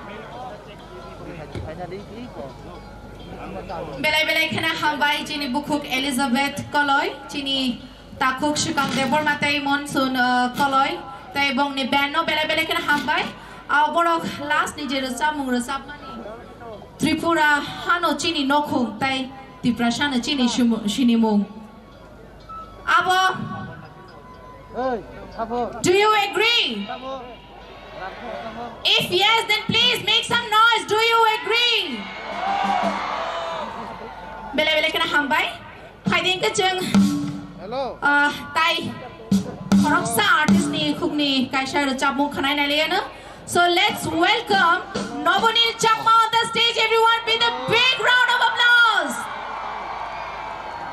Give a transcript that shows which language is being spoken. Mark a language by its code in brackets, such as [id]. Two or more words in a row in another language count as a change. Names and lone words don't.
[trp] Belai-belai kena hambai cini bukuk Elizabeth Koloy, cini takuk shikam debor matai monsun Koloy, tai bong ni band no belai-belai kena hambai, borok last ni jerusap mung resap mani Tripura hano cini nokung tai Tiprashana cini shini mung. Abo, [en] do you agree? If yes, then please make some noise. Do you agree? [trp] Bele kena hambai. Kaidin ke jeng. Hello. Tai. Koroksa artist ni khuk ni kaisa rachap mung khanai na liya na. [en] So let's welcome Nobonil Chakma on the stage. Everyone, with a big round of applause.